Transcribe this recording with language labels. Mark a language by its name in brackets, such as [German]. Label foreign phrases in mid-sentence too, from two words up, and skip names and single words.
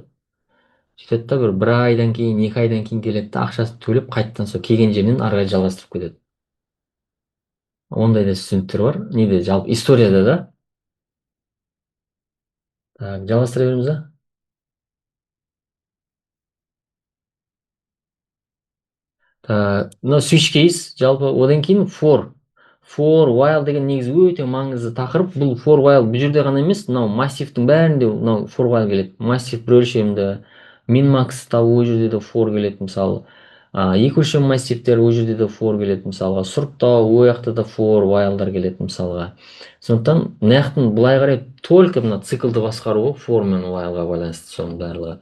[Kazakh] Сөйтеді да бір айдан кейін, 2 айдан кейін келеді да, ақшасын төлеп, қайтадан сол келген жерінен ары қарай жалғастырып кетеді. Ондай да студенттер бар. Неде, жалпы историяда да. Так, жалғастыра береміз да. Мына [English] switch case, [Kazakh] жалпы одан кейін [English] for while [Kazakh] деген негізі өте маңызды тақырып. Бұл [English] for while [Kazakh] бұл жерде ғана емес, мынау массивтің бәрінде мынау [English] for while [Kazakh] келеді. Массив бір өлшемді, min-max табу ол жерде де for келеді мысалы. Екі өлшем массивтер ол жерде де for келеді мысалға. Сұрыптау ол жақта да [English] for while'дар [Kazakh] келеді мысалға. Сондықтан мына жақтың былай қарай только мына циклды басқаруы for мен while'ға байланысты соның барлығы.